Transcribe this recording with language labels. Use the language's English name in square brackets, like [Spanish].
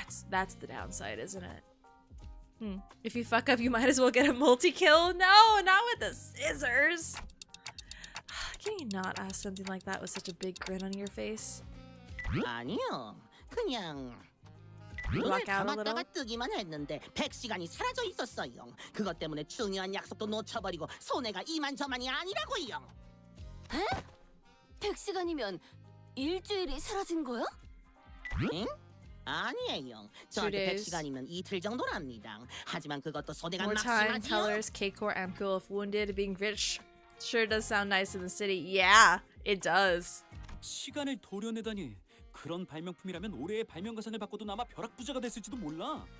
[English] That's the downside, isn't it? If you fuck up, you might as well get a multi-kill. No, not with the scissors. Can you not ask something like that with such a big grin on your face? [Korean] 아니요. 그냥 눈을 [English] Block out a little? [Korean] 감았다가 뜨기만 했는데 100시간이 사라져 있었어요. 그것 때문에 중요한 약속도 놓쳐버리고 손해가 이만저만이 아니라고요. 에? 100시간이면 일주일이 사라진 거야? 응? 아니에요. 저한테 100시간이면 이틀 정도랍니다. 하지만 그것도 손해가 [English] More time, [Korean] 막심하지요. [English] tellers, K-Core, Amcool, if wounded, being rich sure does sound nice in the city. Yeah, it does. [Korean] 시간을 도려내다니. 그런 발명품이라면 올해의 발명가상을 받고도 아마 벼락부자가 됐을지도 몰라.